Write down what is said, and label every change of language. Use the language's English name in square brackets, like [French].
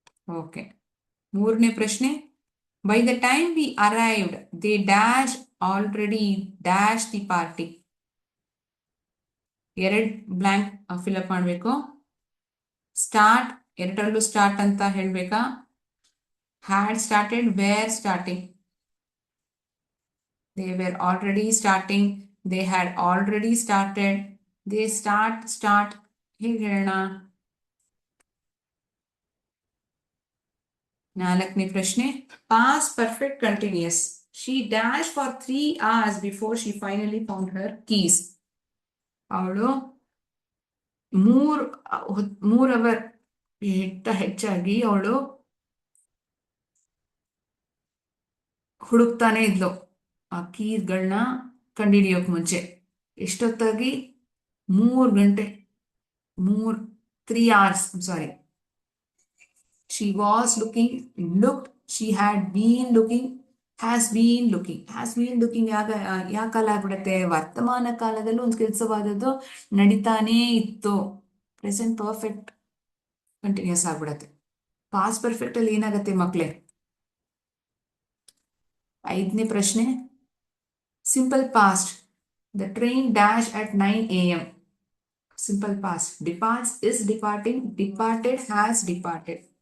[English] Okay. ಮೂರನೇ ಪ್ರಶ್ನೆ. By the time we arrived they dash already dash the party. [Kannada] ಎರಡು blank fill up ಮಾಡಬೇಕು. Start ಎರಡರಲ್ಲೂ ಸ್ಟಾರ್ಟ್ ಅಂತ ಹೇಳ್ಬೇಕಾ? [English] Had started, were starting. They were already starting. They had already started. They start. [Kannada] ಹೇಗೆ ಹೇಳೋಣ? ನಾಲ್ಕನೇ ಪ್ರಶ್ನೆ. Pass perfect continuous. [English] She dashed for 3 hours before she finally found her keys. [Kannada] ಅವಳು 3 hour ಹೆಚ್ಚಾಗಿ ಅವಳು ಹುಡುಕ್ತಾನೆ ಇದ್ಲು ಆ ಕೀಸ್ಗಳನ್ನ ಕಂಡುಹಿಡಿಯೋಕ್ ಮುಂಚೆ. ಎಷ್ಟೊತ್ತಾಗಿ? 3 ಗಂಟೆ. 3 hours. Sorry. [English] She was looking, looked, she had been looking, has been looking. Has been looking [Kannada] ಯಾವ ಕಾಲ ಆಗ್ಬಿಡುತ್ತೆ? ವರ್ತಮಾನ ಕಾಲದಲ್ಲೂ ಒಂದು ಕೆಲಸವಾದದ್ದು ನಡೀತಾನೇ ಇತ್ತು. ಪ್ರೆಸೆಂಟ್ ಪರ್ಫೆಕ್ಟ್ ಕಂಟಿನ್ಯೂಸ್ ಆಗ್ಬಿಡತ್ತೆ. ಪಾಸ್ ಪರ್ಫೆಕ್ಟ್ ಅಲ್ಲಿ ಏನಾಗತ್ತೆ ಮಕ್ಕಳೇ? ಐದನೇ ಪ್ರಶ್ನೆ. [English] Simple past. The train dash at 9 AM. Simple past. Departs, is departing, departed, has departed.